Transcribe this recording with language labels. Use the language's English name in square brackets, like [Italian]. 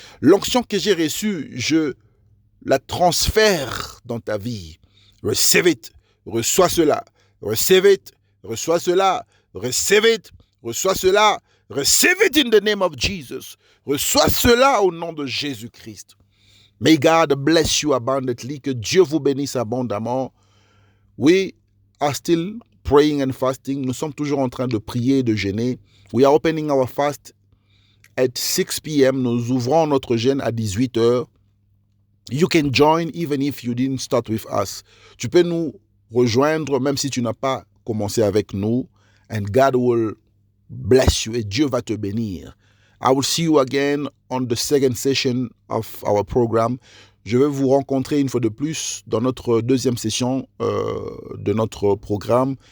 [French] L'onction que j'ai reçue, je la transfère dans ta vie. [English] Receive it. [French] Reçois cela. [English] Receive it. Reçois cela. Receive it. Reçois cela. Receive it in the name of Jesus. [French] Reçois cela au nom de Jésus-Christ. [English] May God bless you abundantly. [French] Que Dieu vous bénisse abondamment. [English] We are still praying and fasting. [French] Nous sommes toujours en train de prier et de jeûner. [English] We are opening our fast at 6 p.m. [French] Nous ouvrons notre jeûne à 18h. [English] You can join even if you didn't start with us. [French] Tu peux nous rejoindre même si tu n'as pas commencé avec nous. [English] And God will bless you. [French] Et Dieu va te bénir. [English] I will see you again on the second session of our program. [French] Je vais vous rencontrer une fois de plus dans notre deuxième session de notre programme.